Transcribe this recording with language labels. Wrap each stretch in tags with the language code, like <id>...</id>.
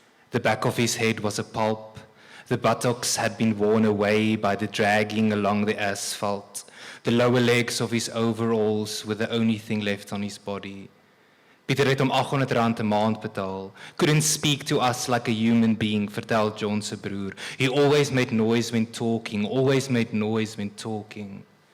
<en>The back of his head was a pulp. The buttocks had been worn away by the dragging along the asphalt. The lower legs of his overalls were the only thing left on his body.</en> <af>Pieter het hom R800 'n maand betaal.</af> <en>Couldn't speak to us like a human being,</en> <af>vertel John se broer.</af> <en>He always made noise when talking, always made noise when talking.</en>